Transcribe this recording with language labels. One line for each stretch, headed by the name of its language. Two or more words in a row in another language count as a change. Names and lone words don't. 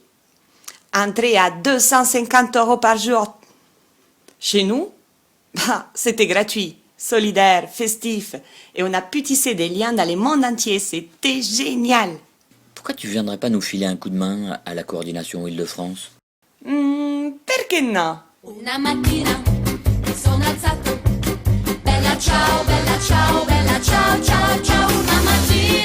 French: Entrée à 250 € par jour. Chez nous, c'était gratuit, solidaire, festif, et on a pu tisser des liens dans le monde entier. C'était génial. Pourquoi tu viendrais pas nous filer un coup de main à la coordination Île-de-France?
Italian: Perché no? Una mattina mi sono alzato, bella ciao, ciao, ciao, ciao. Una mattina